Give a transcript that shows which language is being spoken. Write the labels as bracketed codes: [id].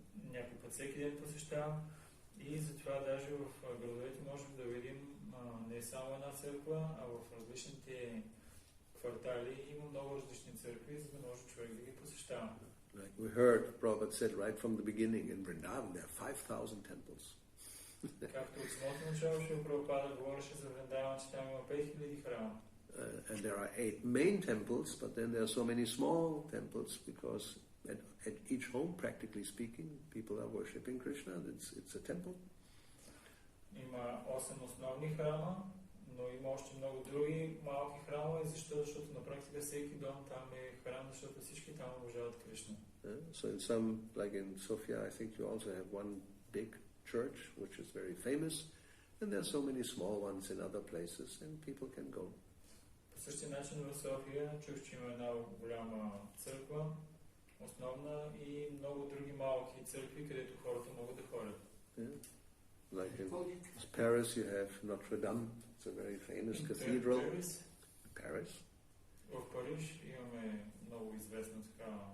[bg] Някой път всеки ден посещава. И затова даже в градовете можем да видим не само една църква, а в различните квартали има много различни църкви, за да може човек да ги посещава. [en] Like we heard, Prabhupada said right from the beginning, in Vrindavan there are 5,000 temples. [bg] Както от самото начало Шрила Прабхупада говореше за Вриндаван, че там има 5000 храма. [en] And there are 8 main temples, but then there are so many small temples because at each home, practically speaking, people are worshipping Krishna. It's a temple. [bg] Има 8 основни храма, но има още много други малки храмове. Защо? Защото на практика всеки дом там е храм, защото всички там обожават Кришна. [en] So in some, like in Sofia, I think you also have one big church which is very famous, and there are so many small ones in other places, and people can go. [bg] По същия начин в София чух, че има една голяма църква, основна, и много други малки църкви, където хората могат да ходят. [en] Like in Paris, you have Notre Dame. It's a very famous cathedral. Paris. [bg] В Париж имаме много известна така.